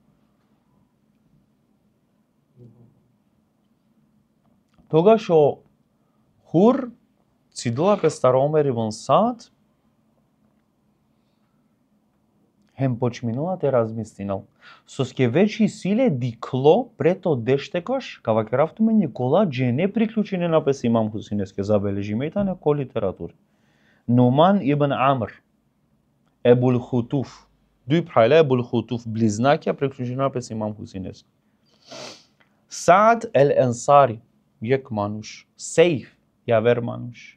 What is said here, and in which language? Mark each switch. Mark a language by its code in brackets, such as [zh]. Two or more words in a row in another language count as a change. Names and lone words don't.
[rom] Тогаш о хур цидула пестар Омер ибн Сад хем почминала те размислинал. Соске вечи силе дикло прето дештекаш, кава керафтуме Никола джене приклучене напес имам Хусейнеске забележиме и тане ко литератури. Нуман ибн Амр, Ебул Хутуф, дуј прайле Ебул Хутуф, близнакја приклучене напес имам Хусейнеске. Саад ел Ансари, јек мануш, Сейф, јавер мануш.